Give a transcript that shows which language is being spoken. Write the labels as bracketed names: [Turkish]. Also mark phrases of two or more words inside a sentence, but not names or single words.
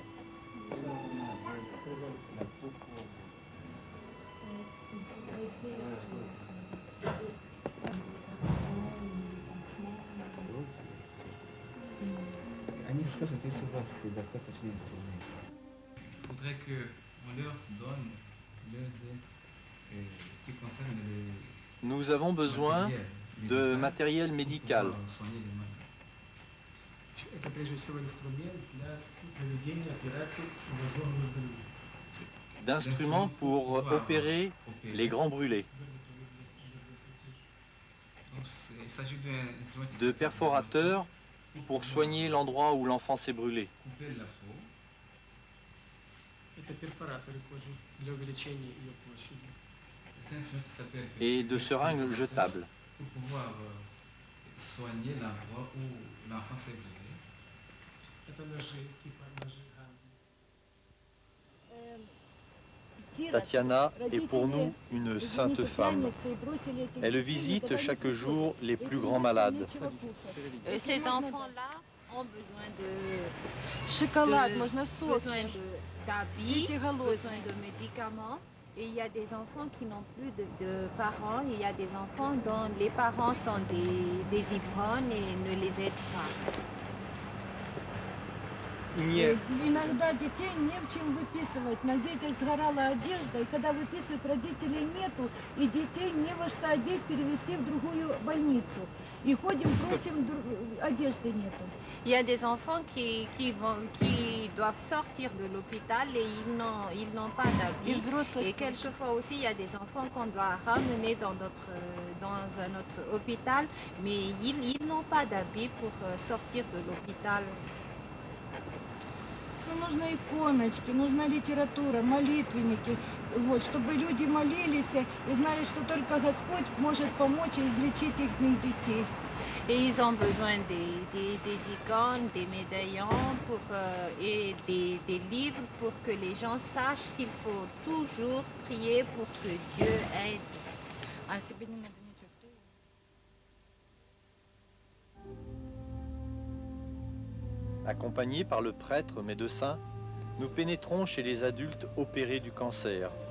[Russian] Они скажут, если у вас достаточно инструментов. [French] Il faudrait qu'on leur donne ce qui concerne les... Nous avons besoin de matériel médical, [Russian] Это прежде всего инструмент для проведения операций пораженных больных. [French] d'instruments pour opérer les grands brûlés, Il s'agit d'un instrument de perforateurs pour soigner l'endroit où l'enfant s'est brûlé. couper la peau. [Russian] Это перфораторы кожи для увеличения ее площади. [French] C'est un instrument qui s'appelle Et de seringues jetables. pour pouvoir soigner l'endroit où l'enfant s'est brûlé. [Russian] Это ножи, типа ножи Ганди. [French] Tatiana est pour nous une sainte femme. Elle visite chaque jour les plus grands malades. Ces enfants-là ont besoin de [Russian] Шоколад, [French] de- [Russian] можно сок. [French] besoin d'habits, [Russian] Дети голодные. [French] besoin de médicaments. Et il y a des enfants qui n'ont plus de parents. Il y a des enfants dont les parents sont des ivrognes et ne les aident pas. [Russian] Нет. Иногда детей не в чем выписывать. На детях сгорала одежда, и когда выписывают, родителей нету, и детей не во что одеть, перевести в другую больницу. И ходим, просим, одежды нету. [French] Il y a des enfants qui doivent sortir de l'hôpital et ils n'ont pas [Russian] И [French] d'habits. [Russian] взрослых [French] Et [Russian] тоже. [French] quelquefois aussi, il y a des enfants qu'on doit ramener dans un autre hôpital, mais ils n'ont pas d'habits pour sortir de l'hôpital. [Russian] Ну, нужны иконочки, нужна литература, молитвенники, вот, чтобы люди молились и знали, что только Господь может помочь и излечить их детей. [French] Et ils ont besoin des icônes, des médaillons et des livres pour que les gens sachent qu'il faut toujours prier pour que Dieu aide. [Russian] А себе не надо ничего. [French] Accompagnés par le prêtre médecin, nous pénétrons chez les adultes opérés du cancer.